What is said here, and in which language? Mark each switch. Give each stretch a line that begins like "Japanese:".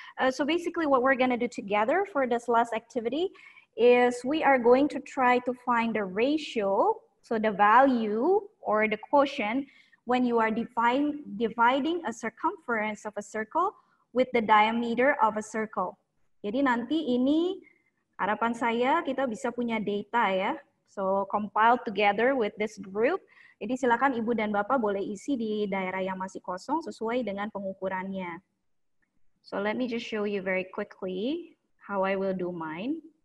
English: So basically what we're gonna do together for this last activity is we are going to try to find the ratio, so the value or the quotient when you are dividing a circumference of a circle with the diameter of a circle.
Indonesian: Jadi nanti ini harapan saya kita bisa punya data ya.
English: So compiled together with this group.
Indonesian: Jadi silakan Ibu dan Bapak boleh isi di daerah yang masih kosong sesuai dengan pengukurannya.
English: So let me just show you very quickly how I will do mine.